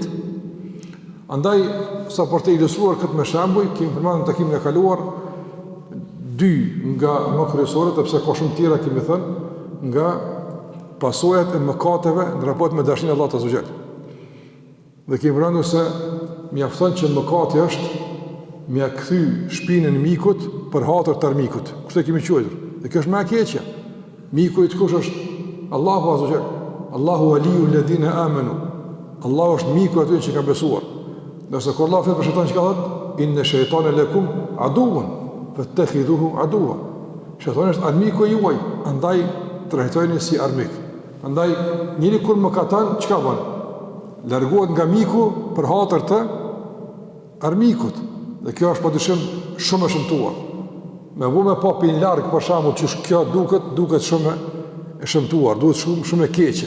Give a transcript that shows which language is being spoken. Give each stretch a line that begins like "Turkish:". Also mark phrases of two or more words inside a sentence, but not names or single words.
Albanian: Andaj, sa për të ilustruar këtë me shembuj, kemi përmendur në takimin e kaluar dy nga më kryesorët, sepse ka shumë tjera kemi thënë, nga pasojat e mëkateve në raport me dashninë e Allahut
Arabic: عز وجل.
Albanian: Dhe kemi përmendur se mjafton që mëkati është mja kthy shpinën e mikut për hatër të armikut. Kështu e kemi quajtur. Dhe kjo është më e keqja. Miku i kush është?
Arabic: الله عز وجل الله ولي الذين آمنوا.
Albanian: Allahu është miku atyre që kanë besuar. Nëse kur Allah flet për shejtanin, çka thotë?
Arabic: إن الشيطان لكم عدو فاتخذوه عدوا.
Albanian: Shejtani është armiku juaj, andaj trajtojeni si armik. Andaj njëri kur mëkatan, çka bën? Largohet nga miku për hatër të armikut. Dhe kjo është padyshim shumë e shëmtuar. Me vume pa pin larg për shembull që kjo duket shumë e shëmtuar, duhet shumë e keqe.